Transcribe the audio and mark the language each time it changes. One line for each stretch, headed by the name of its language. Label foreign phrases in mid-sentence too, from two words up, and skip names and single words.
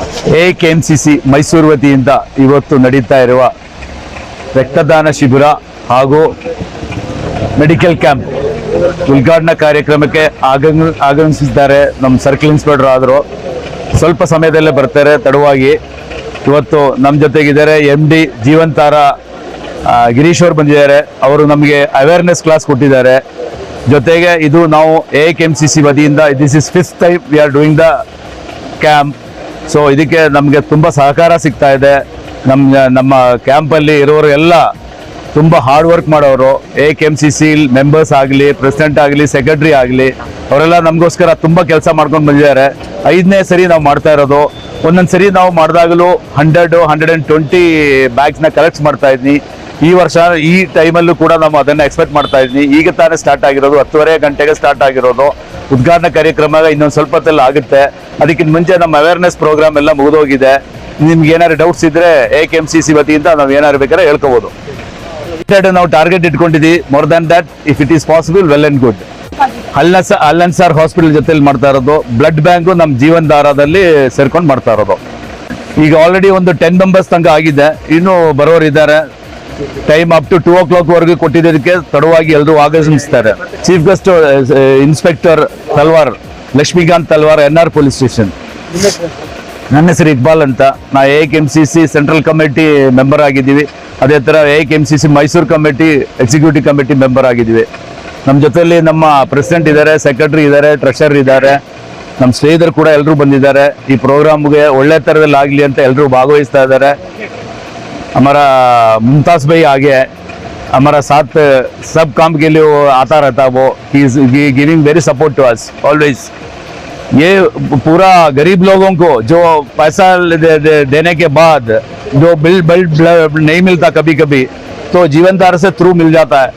Kannada: AKMCC ಮೈಸೂರು ವತಿಯಿಂದ ಇವತ್ತು ನಡೀತಾ ಇರುವ ರಕ್ತದಾನ ಶಿಬಿರ ಹಾಗೂ
English: medical camp
Kannada: ಉದ್ಘಾಟನಾ ಕಾರ್ಯಕ್ರಮಕ್ಕೆ ಆಗಮಿಸಿದ್ದಾರೆ. ನಮ್ಮ
English: circle inspector
Kannada: ಆದರು, ಸ್ವಲ್ಪ ಸಮಯದಲ್ಲೇ ಬರ್ತಾರೆ ತಡವಾಗಿ. ಇವತ್ತು ನಮ್ಮ ಜೊತೆಗಿದ್ದಾರೆ MD ಜೀವಂತಾರ ಗಿರೀಶ್ ಅವರು ಬಂದಿದ್ದಾರೆ. ಅವರು ನಮಗೆ
English: awareness class
Kannada: ಕೊಟ್ಟಿದ್ದಾರೆ. ಜೊತೆಗೆ ಇದು ನಾವು AKMCC ವತಿಯಿಂದ
English: this is 5th time we are doing the camp.
Kannada: ಸೊ ಇದಕ್ಕೆ ನಮಗೆ ತುಂಬ ಸಹಕಾರ ಸಿಗ್ತಾ ಇದೆ. ನಮ್ಮ ಕ್ಯಾಂಪಲ್ಲಿ ಇರೋರು ಎಲ್ಲ ತುಂಬ
English: hard work
Kannada: ಮಾಡೋರು. AKMCC ಮೆಂಬರ್ಸ್ ಆಗಲಿ, ಪ್ರೆಸಿಡೆಂಟ್ ಆಗಲಿ, ಸೆಕ್ರೆಟರಿ ಆಗಲಿ, ಅವರೆಲ್ಲ ನಮಗೋಸ್ಕರ ತುಂಬ ಕೆಲಸ ಮಾಡ್ಕೊಂಡು ಬಂದಿದ್ದಾರೆ. 5ನೇ ಸರಿ ನಾವು ಮಾಡ್ತಾ ಇರೋದು. ಒಂದೊಂದು ಸರಿ ನಾವು ಮಾಡಿದಾಗಲೂ 100-120 ಬ್ಯಾಗ್ಸ್ನ ಕಲೆಕ್ಟ್ ಮಾಡ್ತಾ ಇದ್ವಿ. ಈ ವರ್ಷ ಈ ಟೈಮಲ್ಲೂ ಕೂಡ ನಾವು ಅದನ್ನು ಎಕ್ಸ್ಪೆಕ್ಟ್ ಮಾಡ್ತಾ ಇದ್ವಿ. ಈಗ ತಾನೇ ಸ್ಟಾರ್ಟ್ ಆಗಿರೋದು, 10:30 ಗಂಟೆಗೆ ಸ್ಟಾರ್ಟ್ ಆಗಿರೋದು. ಉದ್ಘಾಟನಾ ಕಾರ್ಯಕ್ರಮ ಇನ್ನೊಂದು ಸ್ವಲ್ಪ ಹೊತ್ತಲ್ಲಿ ಆಗುತ್ತೆ. ಅದಕ್ಕಿಂತ ಮುಂಚೆ ನಮ್ಮ
English: awareness program
Kannada: ಎಲ್ಲ ಮುಗಿದೋಗಿದೆ. ನಿಮ್ಗೆ ಏನಾದ್ರು ಡೌಟ್ಸ್ ಇದ್ರೆ AKMCC ವತಿಯಿಂದ ನಾವು ಏನಾದ್ರು ಬೇಕಾದ್ರೆ ಹೇಳ್ಕೋಬಹುದು. ನಾವು ಟಾರ್ಗೆಟ್ ಇಟ್ಕೊಂಡಿದ್ವಿ.
English: more than that, if it is possible, well and good.
Kannada: ಅಲ್ಲನ್ಸಾರ್ ಹಾಸ್ಪಿಟಲ್ ಜೊತೆಲಿ ಮಾಡ್ತಾ ಇರೋದು.
English: blood bank
Kannada: ನಮ್ಮ ಜೀವನ್ ಧಾರಾದಲ್ಲಿ ಸೇರ್ಕೊಂಡು ಮಾಡ್ತಾ ಇರೋದು. ಈಗ ಆಲ್ರೆಡಿ ಒಂದು 10 ಮೆಂಬರ್ಸ್ ತನಕ ಆಗಿದೆ. ಇನ್ನೂ ಬರೋರು ಇದ್ದಾರೆ.
English: time up to 2 o'clock
Kannada: ವರೆಗೂ ಕೊಟ್ಟಿದ್ದಕ್ಕೆ ತಡವಾಗಿ ಎಲ್ಲರೂ ಆಗಮಿಸ್ತಾರೆ.
English: chief guest inspector Talwar, Lakshmikant Talwar, NR police station.
Kannada: ನನ್ನ ಹೆಸರು ಇಕ್ಬಾಲ್ ಅಂತ. ನಾ AKMCC
English: central committee member
Kannada: ಆಗಿದ್ದೀವಿ. ಅದೇ ಥರ AKMCC ಮೈಸೂರು
English: committee executive committee member
Kannada: ಆಗಿದ್ದೀವಿ. ನಮ್ಮ ಜೊತೆಯಲ್ಲಿ ನಮ್ಮ ಪ್ರೆಸಿಡೆಂಟ್ ಇದ್ದಾರೆ, ಸೆಕ್ರೆಟರಿ ಇದ್ದಾರೆ, ಟ್ರೆಷರರ್ ಇದ್ದಾರೆ, ನಮ್ಮ ಸ್ನೇಹಿತರು ಕೂಡ ಎಲ್ಲರೂ ಬಂದಿದ್ದಾರೆ. ಈ ಪ್ರೋಗ್ರಾಮ್ಗೆ ಒಳ್ಳೆ ಥರದಲ್ಲಿ ಆಗಲಿ ಅಂತ ಎಲ್ಲರೂ ಭಾಗವಹಿಸ್ತಾ ಇದ್ದಾರೆ.
Hindi: हमारा मुमताज़ भाई आगे है, हमारा साथ सब काम के लिए वो आता रहता है. वो
English: he is giving very support to us always.
Hindi: ये पूरा गरीब लोगों को जो पैसा देने के बाद जो बिल नहीं मिलता कभी कभी, तो जीवनधारा से थ्रू मिल जाता है.